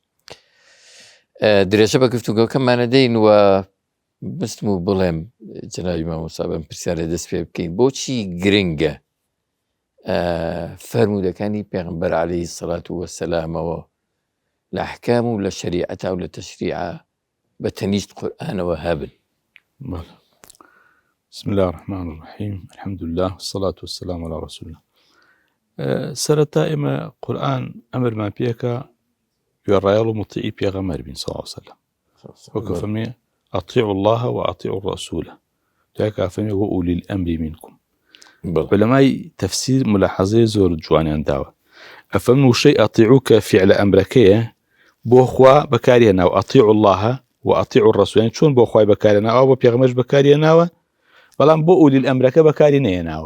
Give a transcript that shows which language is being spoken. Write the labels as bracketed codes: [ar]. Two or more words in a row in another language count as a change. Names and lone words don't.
[ckb] درێژە بە گفتوگۆکەمانە دەین و بستم و بڵێم جەنابی مامۆستا بەم پرسیارە دەست پێ بکەین، بۆچی گرنگە فەرموودەکانی پێغەمبەر [ar] عەلەیهی سەڵات وەسەلامەوە [ckb] لە ئەحکام و لە شەریعەتا و لە تەشریعە بە تەنیشت قورئانەوە هەبن؟ [ar] بسم الله الرحمن الرحيم، الحمد لله والصلاة والسلام على رسول الله. [ckb] سەرەتا ئێمە قورئان ئەمرمان پێکە گوێڕایەڵ و مطیعی پێغەمبەر بین [ar] صلی الله عليه وسلم. [ckb] وەکو فەرمێ [ar] ئەطیعوا الله وأطیعوا الرسول، [ckb] دوای فەرمێ [ar] وأولی الأمر منكم. [ckb] بەلەمای تەفسیر ملاحەزەی زۆر جوانیان داوە. ئەفەرمێ وشەی ئەطیعوکە فعلە ئەمرەکەیە بۆ خوا بەکارهێناوە، [ar] ئەطیعوا الله وأطیعوا الرسول، [ckb] یعنی چۆن بۆ خوای بەکارهێناوە بۆ پێغەمبەرش بەکارهێناوە، بەڵام بۆ [ar] ئولی الأمرەکە [ckb] بەکاری نەهێناوە.